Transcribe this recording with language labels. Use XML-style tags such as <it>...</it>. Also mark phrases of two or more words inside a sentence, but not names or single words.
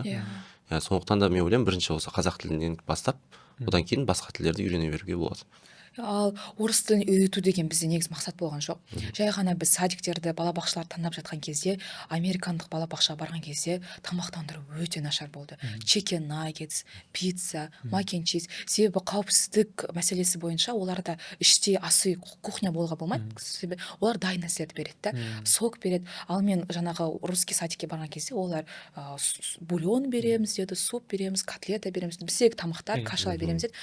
<kk>Сондықтан да мен ойлаймын, бірінші осы қазақ тілінен бастап, одан кейін басқа тілдерді үйрене беруге болады. Ал орыс тілін үйрету деген бізде негізі мақсат болған жоқ. Жай ғана біз садиктерді, балабақшалар таңдап жатқан кезде, американдық балабақшаға барған кезде тамақтандыру өте нашар болды.</kk> <en>Chicken nuggets, пицца, mac and cheese.</en> <kk>Себебі қауіпсіздік мәселесі бойынша оларда іште асы кухня болуға болмайды. Себебі олар дайын нәрселерді береді да, сок береді. Ал мен жаңағы русский садикке барған кезде олар бульон береміз деді, суп береміз, котлета береміз, біздегі тамақтар, кашалар береміз деді.</kk>